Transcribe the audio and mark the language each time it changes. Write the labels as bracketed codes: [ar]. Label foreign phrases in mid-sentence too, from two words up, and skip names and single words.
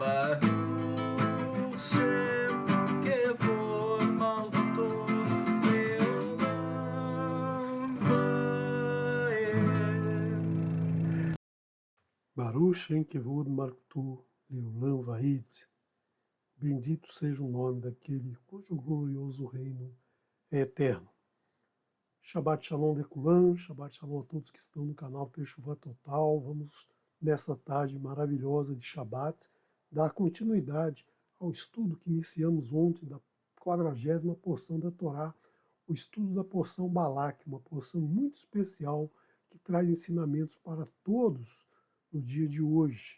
[he] ברוך שם כבוד מלכותו לעולם ועד. ברוך שם כבוד מלכותו לעולם ועד. [pt] Bendito seja o nome daquele cujo glorioso reino é eterno. [he] שבת שלום לכולם, שבת שלום [pt] a todos que estão no canal Teshuvah Total. Vamos, nessa tarde maravilhosa de Shabbat, dar continuidade ao estudo que iniciamos ontem da 40ª porção da Torá, o estudo da porção Balak, uma porção muito especial que traz ensinamentos para todos no dia de hoje.